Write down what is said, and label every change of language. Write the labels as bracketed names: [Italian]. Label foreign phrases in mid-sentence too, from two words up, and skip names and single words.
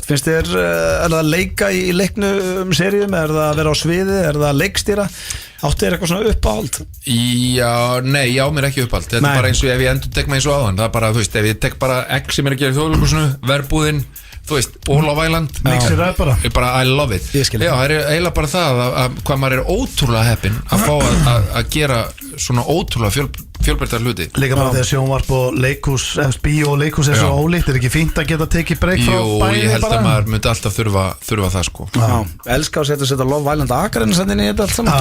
[Icelandic] Finnst þér er það að leika í leiknum seríum, er það að vera á sviði, er það að leikstýra áttu þér eitthvað svona uppáhald? Já, nei, já, mér er ekki uppáhald þetta er bara eins og ef ég endur tek mig eins og áðan það er bara, þú veist, ef ég tek bara X sem er að gera í Þjóðleikhúsinu, verbúðin þú veist, og Love Island Mixir það bara [English] I love it [Icelandic] Já, það er eiginlega bara það að hvað maður er ótrúlega heppinn að fá að gera svona ótrúlega fjölbreyttar hluti Líka bara þegar sjónvarp og leikhús bíó og leikhús er svo ólíkt er ekki fínt að geta tekið breyk frá bæði bara? Jú, ég held að maður myndi alltaf þurfa það sko Elska að setja Love Island Akranes inn í þetta allt saman